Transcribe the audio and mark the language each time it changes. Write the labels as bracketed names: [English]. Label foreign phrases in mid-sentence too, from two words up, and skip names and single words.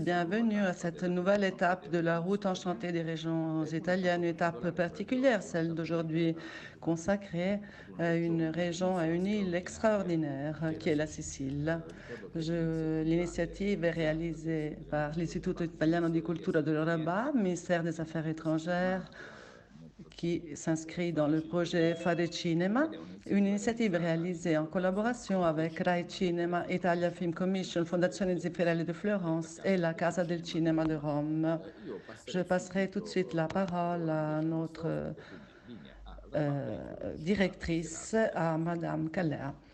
[French] Bienvenue à cette nouvelle étape de la route enchantée des régions italiennes, une étape particulière, celle d'aujourd'hui, consacrée à une région, à une île extraordinaire qui est la Sicile. L'initiative est réalisée par l'Istituto Italiano di Cultura dello Rabat, ministère des Affaires étrangères, qui s'inscrit dans le projet Fare Cinema, une initiative réalisée en collaboration avec Rai Cinema, Italia Film Commission, Fondazione Zeffirelli de Florence et la Casa del Cinema de Rome. Je passerai tout de suite la parole à notre directrice, à Madame Calea.